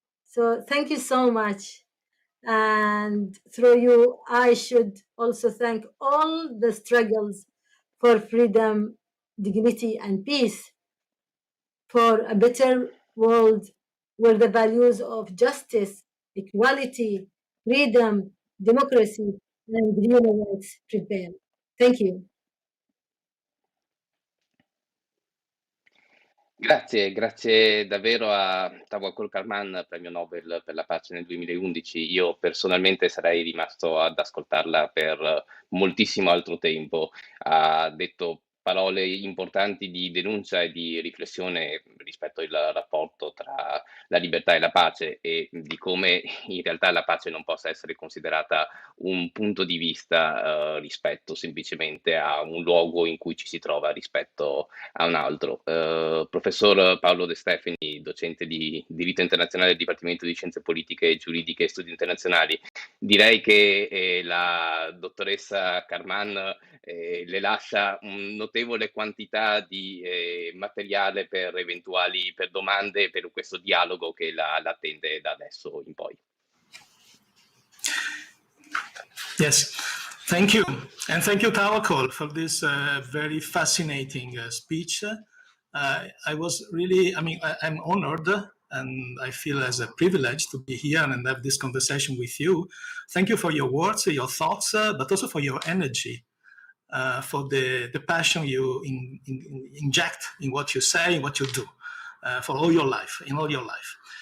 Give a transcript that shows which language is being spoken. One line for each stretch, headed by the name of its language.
English: So thank you so much. And through you, I should also thank all the struggles for freedom, dignity, and peace, for a better world where the values of justice, equality, freedom, democracy, and human rights prevail. Thank you.
Italian: Grazie davvero a Tawakkol Karman, premio Nobel per la pace nel 2011. Io personalmente sarei rimasto ad ascoltarla per moltissimo altro tempo. Ha detto parole importanti di denuncia e di riflessione rispetto al rapporto tra la libertà e la pace, e di come in realtà la pace non possa essere considerata un punto di vista rispetto semplicemente a un luogo in cui ci si trova rispetto a un altro. Professor Paolo De Stefani, docente di diritto internazionale del Dipartimento di Scienze Politiche, Giuridiche e Studi Internazionali, direi che la dottoressa Karman le lascia un notevole quantità di materiale per per domande, per questo dialogo che la attende da adesso in poi.
English: Yes, thank you. And thank you, Tawakkol, for this very fascinating speech. I was really, I'm honored, and I feel as a privilege to be here and have this conversation with you. Thank you for your words, your thoughts, but also for your energy, for the passion you inject in what you say, in what you do, for all your life, in all your life.